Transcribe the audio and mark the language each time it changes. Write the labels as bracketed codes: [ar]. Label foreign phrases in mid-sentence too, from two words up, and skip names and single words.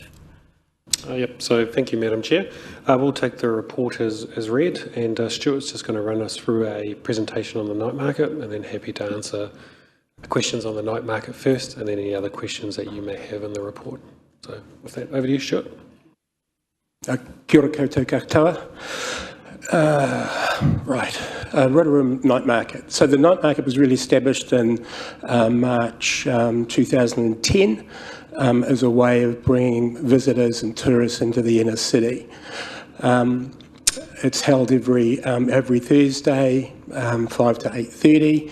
[en] Yep, so thank you, Madam Chair. We'll take the report as read, and Stuart's just going to run us through a presentation on the night market, and then happy to answer questions on the night market first, and then any other questions that you may have in the report. So with that, over to you, Stuart. [mi] Kia ora koutou katoa. Rotorua Night Market. [en] So the night market was really established in March 2010 as a way of bringing visitors and tourists into the inner city. It's held every Thursday, 5 to 8:30.